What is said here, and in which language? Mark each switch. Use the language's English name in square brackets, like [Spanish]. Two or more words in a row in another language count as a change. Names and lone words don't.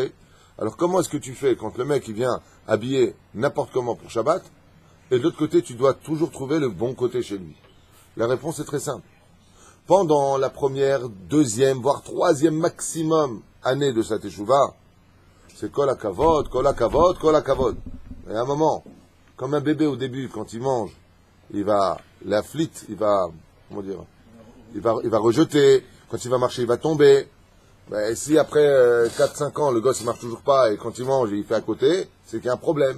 [French] Alors comment est-ce que tu fais quand le mec il vient habillé n'importe comment pour Shabbat, et de l'autre côté, tu dois toujours trouver le bon côté chez lui? La réponse est très simple. Pendant la première, deuxième, voire troisième maximum année de sa teshuva, c'est [Hebrew] כל הכבוד, כל הכבוד, כל הכבוד. [French] Et à un moment, comme un bébé au début, quand il mange, il va, la flite, il va rejeter. Quand il va marcher, il va tomber. Ben, si après 4-5 ans, le gosse ne marche toujours pas, et quand il mange, il fait à côté, c'est qu'il y a un problème.